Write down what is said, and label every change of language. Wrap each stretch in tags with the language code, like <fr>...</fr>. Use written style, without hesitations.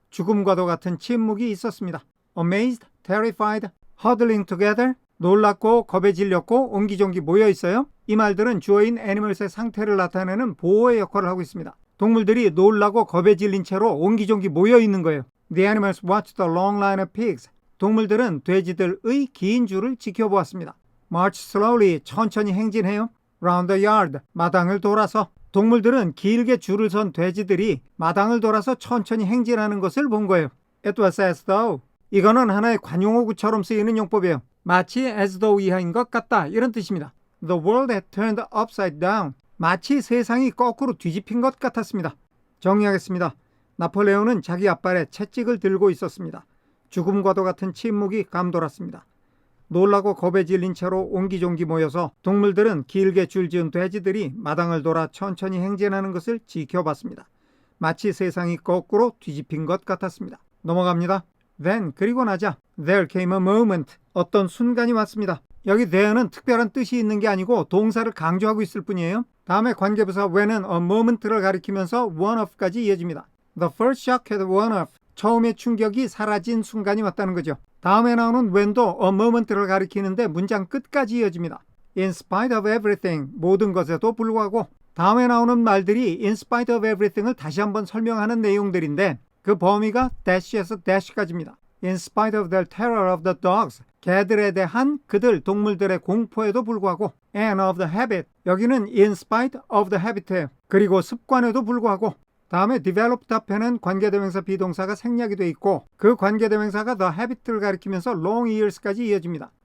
<ko>죽음과도 같은 침묵이 있었습니다.</ko> <en>Amazed, terrified, huddling together.</en> <ko>놀랍고 겁에 질렸고 옹기종기 모여 있어요. 이 말들은 주어인 애니멀스의 상태를 나타내는 보호의 역할을 하고 있습니다. 동물들이 놀라고 겁에 질린 채로 옹기종기 모여 있는 거예요.</ko> <en>The animals watched the long line of pigs.</en> <ko>동물들은 돼지들의 긴 줄을 지켜보았습니다.</ko> <en>March slowly,</en> <ko>천천히 행진해요.</ko> <en>Round the yard,</en> <ko>마당을 돌아서. 동물들은 길게 줄을 선 돼지들이 마당을 돌아서 천천히 행진하는 것을 본 거예요.</ko> <en>It was as though.</en> <ko>이거는 하나의 관용어구처럼 쓰이는 용법이에요. 마치 as though 이하인 것 같다 이런 뜻입니다.</ko> <en>The world had turned upside down.</en> <ko>마치 세상이 거꾸로 뒤집힌 것 같았습니다. 정리하겠습니다. 나폴레온은 자기 앞발에 채찍을 들고 있었습니다. 죽음과도 같은 침묵이 감돌았습니다. 놀라고 겁에 질린 채로 옹기종기 모여서 동물들은 길게 줄지은 돼지들이 마당을 돌아 천천히 행진하는 것을 지켜봤습니다. 마치 세상이 거꾸로 뒤집힌 것 같았습니다. 넘어갑니다.</ko> <en>Then,</en> <ko>그리고 나자</ko> <en>There came a moment.</en> <ko>어떤 순간이 왔습니다. 여기 there는 특별한 뜻이 있는 게 아니고 동사를 강조하고 있을 뿐이에요. 다음에 관계부사 when은 a moment를 가리키면서 one of까지 이어집니다.</ko> <en>The first shock had worn off.</en> <ko>처음의 충격이 사라진 순간이 왔다는 거죠. 다음에 나오는 when도 a moment를 가리키는데 문장 끝까지 이어집니다.</ko> <en>In spite of everything,</en> <ko>모든 것에도 불구하고. 다음에 나오는 말들이</ko> <en>in spite of everything</en> <ko>을 다시 한번 설명하는 내용들인데 그 범위가 dash에서 dash까지입니다.</ko> <en>In spite of the terror of the dogs,</en> <ko>개들에 대한 그들 동물들의 공포에도 불구하고</ko> <en>and of the habit, 여기는 in spite of the habit예요.</en> <ko>그리고 습관에도 불구하고. 다음에 developed 앞에는 관계대명사 비동사가 생략이 돼 있고 그 관계대명사가 the habit를 가리키면서 long years까지 이어집니다.</ko>